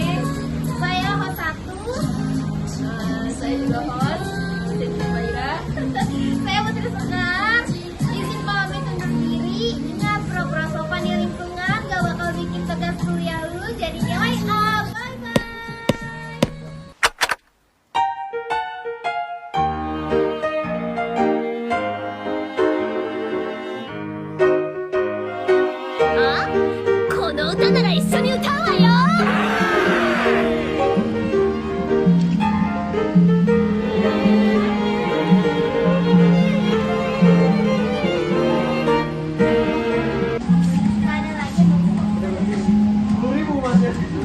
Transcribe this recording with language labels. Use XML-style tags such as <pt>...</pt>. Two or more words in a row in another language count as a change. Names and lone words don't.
<id>Saya host 1. Saya juga host, Siti Maira. Saya Putri Sekar. Izin pamit undur diri. Ingat pro-pro sopan di lingkungan gak bakal bikin tugas kuliah lu jadi nilai A. Bye-bye.</id> <ja>Ah, この歌なら一緒に歌うわよ。</ja> <id>Gak ada lagi. 10.000 mas ya.</id>